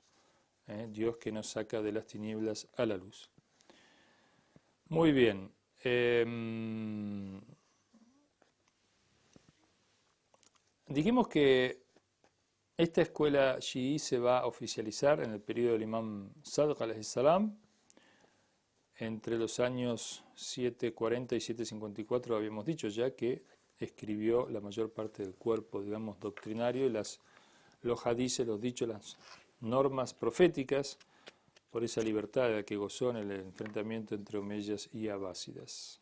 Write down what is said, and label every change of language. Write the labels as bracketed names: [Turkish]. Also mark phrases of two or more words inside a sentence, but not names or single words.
[Spanish] Dios que nos saca de las tinieblas a la luz. Muy bien. Dijimos que esta escuela chií se va a oficializar en el periodo del imam [Arabic] صادق عليه السلام, [Spanish] entre los años 740 y 754, habíamos dicho ya que escribió la mayor parte del cuerpo, digamos, doctrinario y los hadices, los dichos, las normas proféticas, por esa libertad de la que gozó en el enfrentamiento entre omeyas y abásidas.